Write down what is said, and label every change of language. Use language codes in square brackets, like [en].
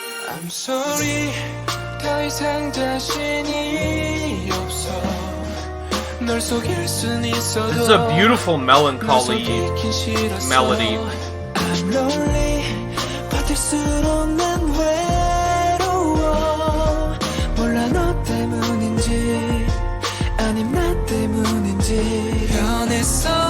[en] I'm sorry, [ko] 더 이상 자신이 없어. 널 속일 순 있어도. [en] This is a beautiful melancholy melody. I'm lonely, [ko] 버틸수록 난 외로워. 몰라 너 때문인지 아님 나 때문인지 변했어.